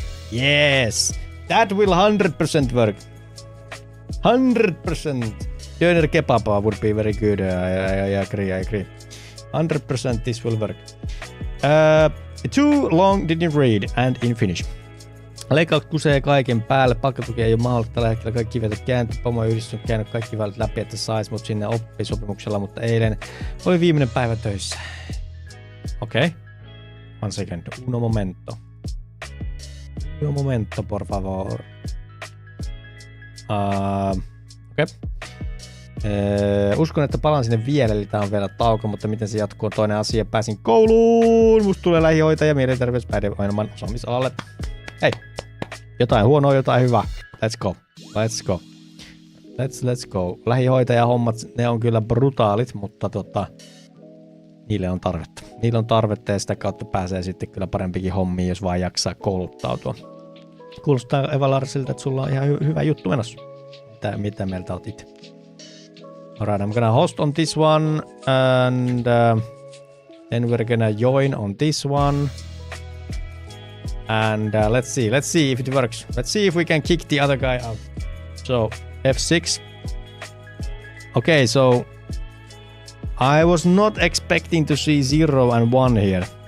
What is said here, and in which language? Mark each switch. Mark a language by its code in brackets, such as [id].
[en] Yes, that will 100% work. 100%. Döner kebab would be very good. I agree. 100% this will work. Too long didn't read, and in Finnish. [fi] Leikkaus kusee kaiken päälle, palkkatuki ei ole mahdollista tällä hetkellä, kaikki kivet käänty, pomoyhdistys on käynyt kaikki väylät läpi, että sais mut sinne oppisopimuksella, mutta eilen oli viimeinen päivä töissä. [es] Okei. [en] One second. [es] Uno momento. Uno momento, por favor. [fi] Okei. Uskon, että palaan sinne vielä, eli tää on vielä tauko, mutta miten se jatkuu on toinen asia. Pääsin kouluun, musta tulee lähihoitaja, mielenterveyspäihde ainoman osaamisalalle. Hei, jotain huonoa, jotain hyvää. [en] Let's go. Let's go. [fi] Lähihoitajahommat, ne on kyllä brutaalit, mutta niille on tarvetta. Niillä on tarvetta ja sitä kautta pääsee sitten kyllä parempikin hommiin, jos vaan jaksaa kouluttautua. Kuulostaa Eva Larsilta, että sulla on ihan hyvä juttu menossa. Mitä mieltä oot itse? [en] Alright, I'm gonna host on this one and then we're gonna join on this one. And let's see if it works. Let's see if we can kick the other guy out. So F6. Okay, so I was not expecting to see 0 and 1 here.